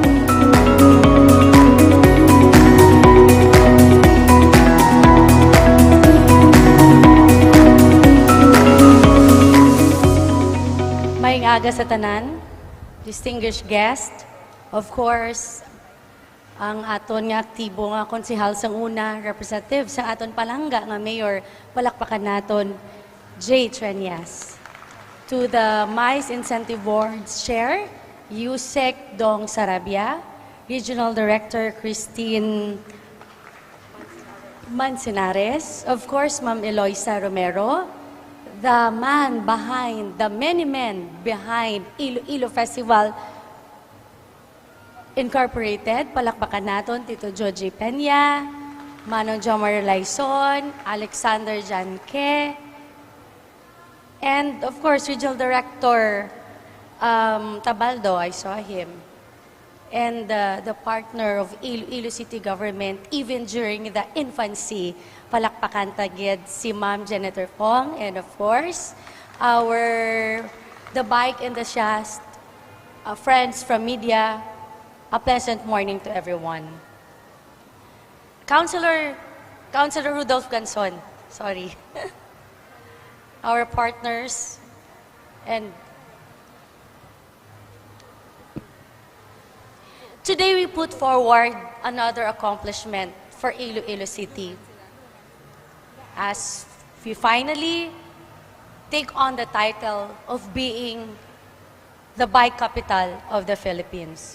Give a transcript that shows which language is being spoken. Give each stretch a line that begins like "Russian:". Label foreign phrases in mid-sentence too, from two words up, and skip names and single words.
Hiligaynon: Maayong aga sa tanan,
English: distinguished guest, of course,
Hiligaynon: ang aton nga aktibo nga konsehal sang una, representative sang aton palangga nga mayor, palakpakan naton, Jay Treñas.
English: To the MICE Incentive Board's Chair, Yusek Dong Sarabia, Regional Director Christine Manzanares, of course, Ma'am Eloisa Romero, the man behind, the many men behind Iloilo Festival
Hiligaynon: Incorporated, palakpakan naton, Tito Joji Peña, Manong Jomar Laison, Alexander Janke,
English: and of course, Regional Director Tabaldo, I saw him, and the partner of Iloilo City Government, even during the infancy,
Hiligaynon: palakpakan tagid
English: si Ma'am Janitor Fong, and of course, the bike enthusiast, friends from media. A pleasant morning to everyone. Councilor Rudolph Ganson, sorry. Our partners, and today we put forward another accomplishment for Iloilo City as we finally take on the title of being the bike capital of the Philippines.